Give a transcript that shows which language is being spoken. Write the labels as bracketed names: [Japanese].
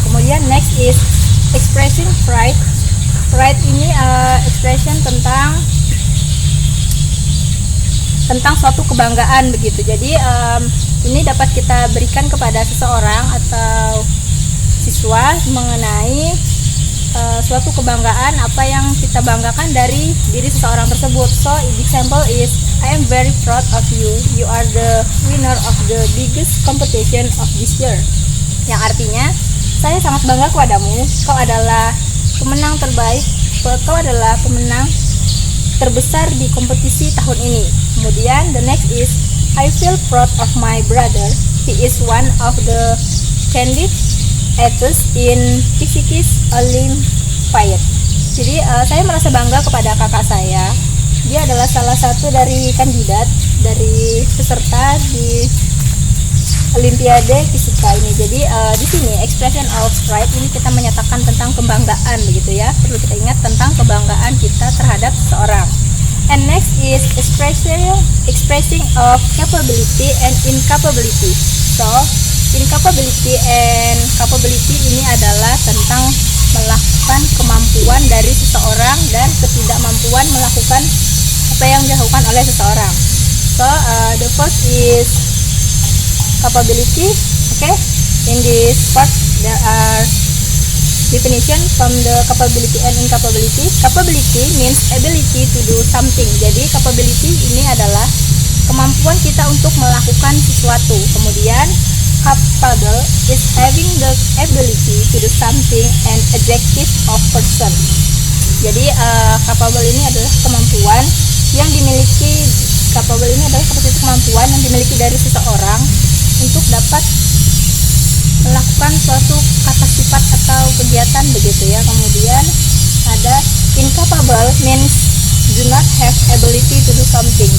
[Indonesian] Kemudian [English] next is expressing pride. [Indonesian] Pride ini expression tentang suatu kebanggaan begitu. Jadi ini dapat kita berikan kepada seseorang atau siswa mengenai suatu kebanggaan apa yang kita banggakan dari diri seseorang tersebut. [English] So example is I am very proud of you. You are the winner of the biggest competition of this year. [Indonesian] Yang artinya saya sangat bangga kepadamu. Kau adalah pemenang terbaik. Kau adalah pemenang terbesar di kompetisi tahun ini. Kemudian [English] the next is I feel proud of my brother. He is one of the candidates in Physics Olympiad. [Indonesian] Jadi saya merasa bangga kepada kakak saya. Dia adalah salah satu dari kandidat dari peserta di Olimpiade Fisika ini. Jadi di sini expression of pride ini kita menyatakan tentang kebanggaan begitu ya. Perlu kita ingat tentang kebanggaan kita terhadap seseorang. [English] And next is expressing of capability and incapability. [Indonesian] So incapability and capability ini adalah tentang melakukan kemampuan dari seseorang dan ketidakmampuan melakukan apa yang dilakukan oleh seseorang. [English] So the first is capability. Okay, in this part there are definition from the capability and incapability. Capability means ability to do something. [Indonesian] Jadi capability ini adalah kemampuan kita untuk melakukan sesuatu. Kemudian [English] capable is having the ability to do something and adjective of person. [Indonesian] Jadi capable ini adalah kemampuan yang dimiliki. Capable ini adalah seperti kemampuan yang dimiliki dari seseorang untuk dapat melakukan suatu kata sifat atau kegiatan begitu ya. Kemudian ada [English] incapable means do not have ability to do something.